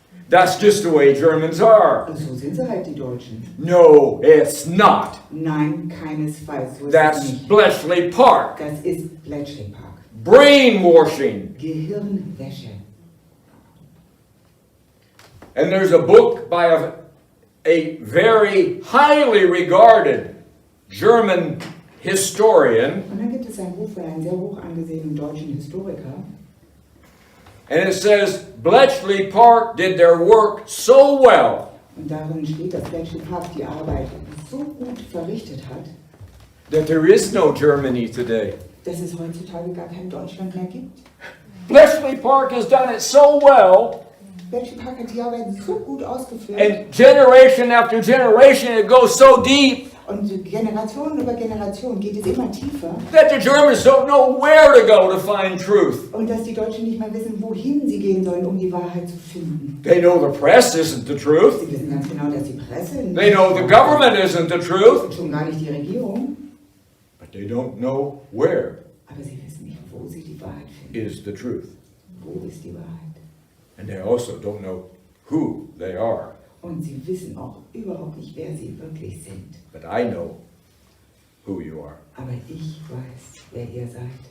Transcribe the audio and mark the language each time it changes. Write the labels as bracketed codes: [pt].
[en] That's just the way Germans are. [de] Und so sind sie halt, die Deutschen. [en] No, it's not. [de] Nein, keinesfalls. So ist es [en] That's [de] nicht. [en] Bletchley Park. [de] Das ist Bletchley Park. [en] Brainwashing. [de] Gehirnwäsche. [en] And there's a book by a very highly regarded German historian. [de] Und dann gibt es ein Buch von einem sehr hoch angesehenen deutschen Historiker. [en] And it says, Bletchley Park did their work so well [de] Und darin steht, dass Bletchley Park die Arbeit so gut verrichtet hat, [en] that there is no Germany today. [de] dass es heutzutage gar kein Deutschland mehr gibt. [en] Bletchley Park has done it so well, [de] Bletchley Park hat die Arbeit so gut ausgeführt. [en] and generation after generation it goes so deep [de] Und Generation über Generation geht es immer tiefer. [en] that the Germans don't know where to go to find truth. [de] Und dass die Deutschen nicht mehr wissen, wohin sie gehen sollen, um die Wahrheit zu finden. [en] They know the press isn't the truth. [de] Sie wissen ganz genau, dass die Presse nicht [en] They know the government isn't the truth. [de] und schon gar nicht die Regierung. [en] But they don't know where [de] Aber sie wissen nicht, wo sie die Wahrheit finden. [en] is the truth. [de] Wo ist die Wahrheit? [en] And they also don't know who they are. [de] Und sie wissen auch überhaupt nicht, wer sie wirklich sind. [en] But I know who you are. [de] Aber ich weiß, wer ihr seid.